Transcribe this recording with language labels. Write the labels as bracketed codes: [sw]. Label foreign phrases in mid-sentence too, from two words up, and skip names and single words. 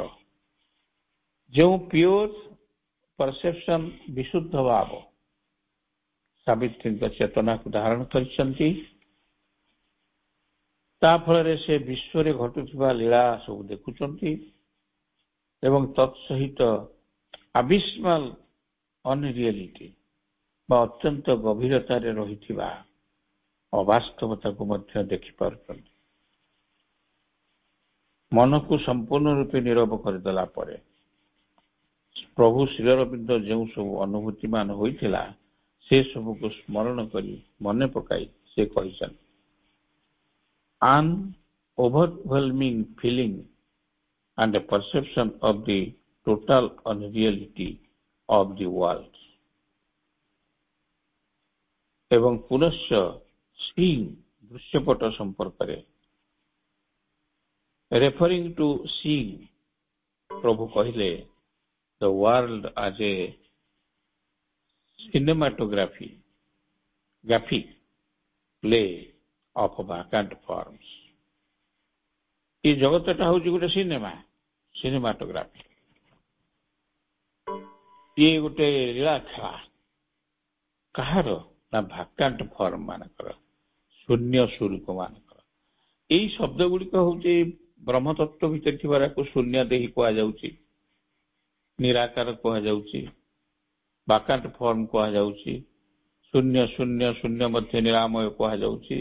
[or] ଯେଉଁ [en] pure perception, [or] ବିଶୁଦ୍ଧ ଭାବ ସାବିତ୍ରୀଙ୍କ ଚେତନାକୁ ଧାରଣ କରିଛନ୍ତି, ତା ଫଳରେ ସେ ବିଶ୍ୱରେ ଘଟୁଥିବା ଲୀଳା ସବୁ ଦେଖୁଛନ୍ତି ଏବଂ ତତ୍ସହିତ [en] abysmal unreality [or] ବା ଅତ୍ୟନ୍ତ ଗଭୀରତାରେ ରହିଥିବା ଅବାସ୍ତବତାକୁ ମଧ୍ୟ ଦେଖିପାରୁଛନ୍ତି। ମନକୁ ସମ୍ପୂର୍ଣ୍ଣ ରୂପେ ନୀରବ କରିଦେଲା ପରେ ପ୍ରଭୁ ଶ୍ରୀଅରବିନ୍ଦ ଯେଉଁ ସବୁ ଅନୁଭୂତିମାନ ହୋଇଥିଲା ସେ ସବୁକୁ ସ୍ମରଣ କରି ମନେ ପକାଇ ସେ କହିଛନ୍ତି, [en] an overwhelming feeling and a perception of the total unreality of the world. [or] ଏବଂ ପୁନଶ୍ଚ [en] seeing [or] ଦୃଶ୍ୟପଟ ସମ୍ପର୍କରେ [en] referring to seeing [or] ପ୍ରଭୁ କହିଲେ [en] the world as a cinematographic play of vacant forms. [or] ଏ ଜଗତଟା ହେଉଛି ଗୋଟେ ସିନେମାଟୋଗ୍ରାଫି। ଇଏ ଗୋଟେ ଲୀଳା ଖେଳା। କାହାର? ନା [en] vacant form [or] ମାନଙ୍କର, ଶୂନ୍ୟ ସ୍ୱରୂପ ମାନଙ୍କର। ଏଇ ଶବ୍ଦ ଗୁଡିକ ହେଉଛି ବ୍ରହ୍ମତତ୍ଵ ଭିତରେ ଥିବାକୁ ଶୂନ୍ୟ ଦେହି କୁହାଯାଉଛି, ନିରାକାର କୁହାଯାଉଛି, [en] vacant form [or] କୁହାଯାଉଛି, ଶୂନ୍ୟ ଶୂନ୍ୟ ଶୂନ୍ୟ ମଧ୍ୟ ନିରାମୟ କୁହାଯାଉଛି।